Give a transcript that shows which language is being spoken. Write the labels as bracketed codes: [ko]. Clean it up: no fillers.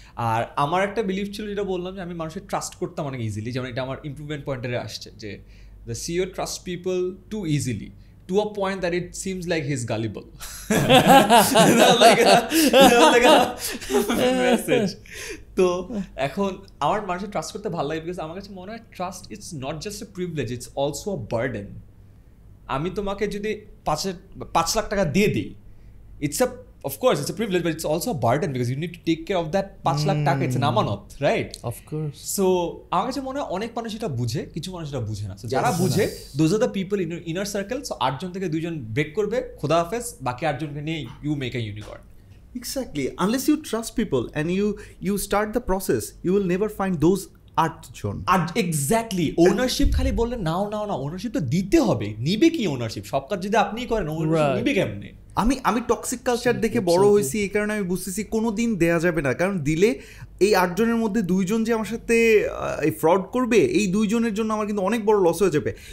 [bn] আর আমার একটা বিলিভ ছিল, যেটা বললাম যে আমি মানুষের ট্রাস্ট করতাম অনেক ইজিলি, যেমন এটা আমার ইমপ্রুভমেন্ট পয়েন্টে আসছে যে [en] the CEO trusts people too easily to a point that it seems like he's gullible. like a message. [bn] তো এখন আমার মানুষের ট্রাস্ট করতে ভালো লাগে, বিকজ আমার কাছে মনে হয় trust [en] It's not just a privilege, it's also a burden. [bn] আমি তোমাকে যদি 5 লাখ টাকা দিয়ে দিই, [en] it's a, of course it's a privilege, but it's also a burden because you need to take care of that 5 lakh টাকা, it's an আমানত, right? Of course. [bn] So আমার কাছে মনে হয় অনেক মানুষ এটা বুঝে, কিছু মানুষ এটা বুঝে না। So যারা বুঝে, [en] those are the people in your inner circle. [bn] So 8 জন থেকে 2 জন ব্রেক করবে, খোদা হাফেজ, বাকি 8 জনকে নিয়ে [en] you make a unicorn. Exactly. Unless you trust people and you start the process, you will never find those 8 জন। [bn] Exactly, ownership খালি বললে নাও ownership তো দিতে হবে। নিবে কি ওনারশিপ? সব কাজ যদি আপনিই করেন, ওনারশিপ নিবে কেমনে? আমি টক্সিক কালচার দেখে বড় হয়েছি, এই কারণে আমি বুঝতেছি কোনো দিন দেয়া যাবে না, কারণ দিলে এই 8 জনের মধ্যে 2 জন যে আমার সাথে এই ফ্রড করবে, এই 2 জনের জন্য আমার কিন্তু অনেক বড় লস হয়ে যাবে।